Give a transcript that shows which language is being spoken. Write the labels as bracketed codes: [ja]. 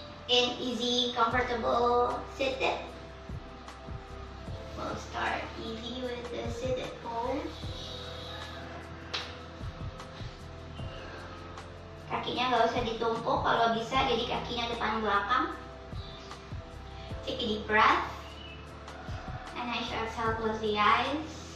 [en] In easy, comfortable seated. We'll start easy with the seated pose. [id] Kakinya nggak usah ditumpuk, kalau bisa jadi kakinya depan belakang. [en] Take a deep breath. And as you exhale, close the eyes.